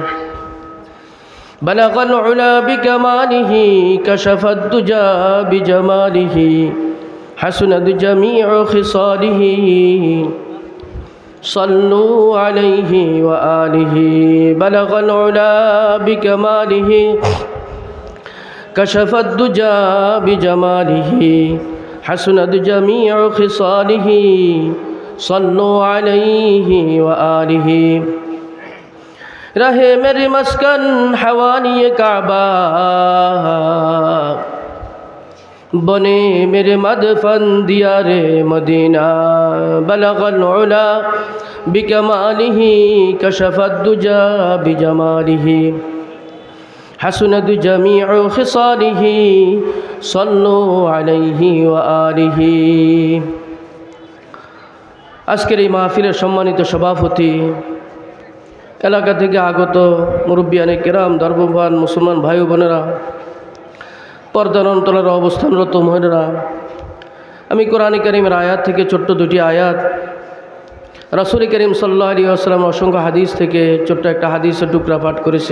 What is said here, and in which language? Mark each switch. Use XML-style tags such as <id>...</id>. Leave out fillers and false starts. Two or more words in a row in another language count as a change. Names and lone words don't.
<ar>بلغ العلا بكماله كشف الدجى بجماله حسنت جميع خصاله صلوا عليه وآله. بلغ العلا بكماله كشف الدجى بجماله حسنت جميع خصاله صلوا عليه وآله.</ar> <ur>رہے میرے مسکن ہوانی کعبہ بنے میرے مدفن دیارے مدینہ.</ur> <ar>بلغ العلى بكماله كشف الدجى بجماله حسنت جميع خصاله صلوا عليه وآله.</ar> <bn>আজকের এই মাহফিলের সম্মানিত সভাপতি, এলাকা থেকে আগত মুরব্বিয়ানে কেরাম, ধর্মবান মুসলমান ভাই বোনেরা, পর্দার অন্তরের অবস্থানরত মহিলারা, আমি কোরআন কারীমের আয়াত থেকে ছোট্ট দুটি আয়াত, রাসূল করিম</bn> <ar>صلى الله عليه وسلم</ar> <bn>অসংখ্য হাদিস থেকে ছোট্ট একটা হাদিসের টুকরা পাঠ করেছি।</bn>